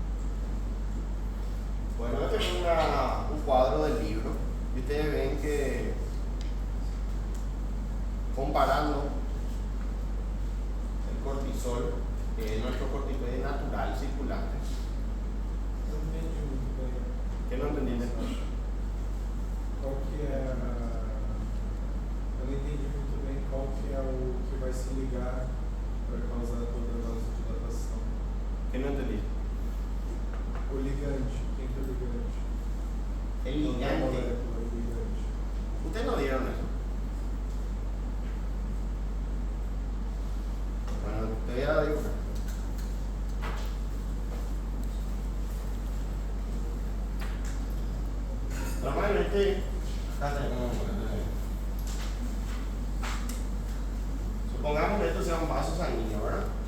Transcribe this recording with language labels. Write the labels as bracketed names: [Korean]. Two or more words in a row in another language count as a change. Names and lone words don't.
[Spanish] Bueno, este es un cuadro del libro, y ustedes ven que, comparando el cortisol, que es nuestro corticoide natural circulante. ¿Qué no entendiste? [Portuguese] Qual que é eu não entendi muito bem qual que é o que vai se ligar para causar toda a vasodilatação. [Spanish] ¿Qué no entendiste? [Portuguese] O ligante, quem que é o ligante? [Spanish] El ligante. [Portuguese] O ligante. [Spanish] Ustedes no dieron eso. Bueno, te voy a dibujar. Normalmente, supongamos que esto sea un vaso sanguíneo, ¿verdad?